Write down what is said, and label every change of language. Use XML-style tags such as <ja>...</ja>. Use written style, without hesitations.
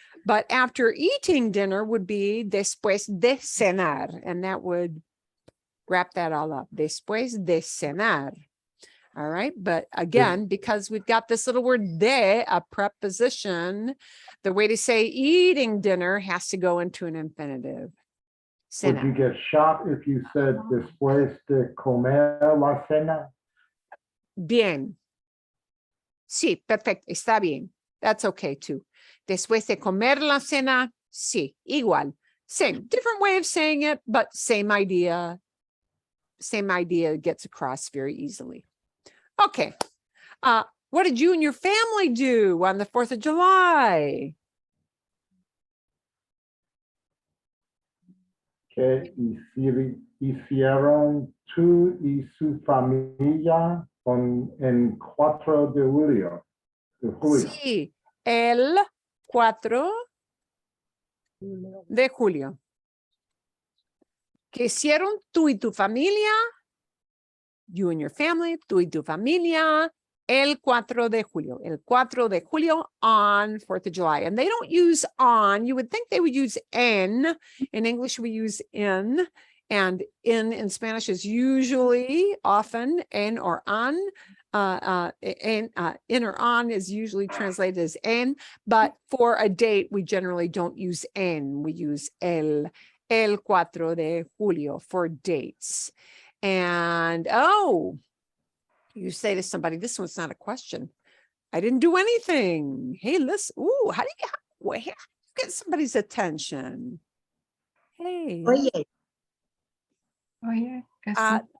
<en>But after eating dinner would be</en> <es>después de cenar,</es> <en>and that would wrap that all up.</en> <es>Después de cenar.</es> <en>All right. But again, because we've got this little word de, a preposition, the way to say eating dinner has to go into an infinitive. Would you</en> <es>Cenar.</es> <en>get shot if you said</en> <es>después de comer la cena? Bien. Sí, perfecto. Está bien.</es> <en>That's okay too.</en> <es>Después de comer la cena, sí, igual.</es> <en>Same, different way of saying it, but same idea. Same idea gets across very easily. Okay. What did you and your family do on the 4th of July?</en> <es>¿Qué hicieron tú y su familia en 4 de julio? Sí, el 4 de julio. ¿Qué hicieron tú y tu familia?</es> <en>You and your family,</en> <es>tú y tu familia, el 4 de julio. El 4 de julio</es> <en>on 4th of July. And they don't use on. You would think they would use en. In English, we use in. And in Spanish is usually, often, en or on. In or on is usually translated as en. But for a date, we generally don't use en. We use</en> <es>el 4 de julio</es> <en>for dates. And, oh, you say to somebody, this one's not a question. I didn't do anything. Hey, listen. Ooh, how do you get somebody's attention? Hey.</en> <es>Oye, Oye, ¿qué sí?</es>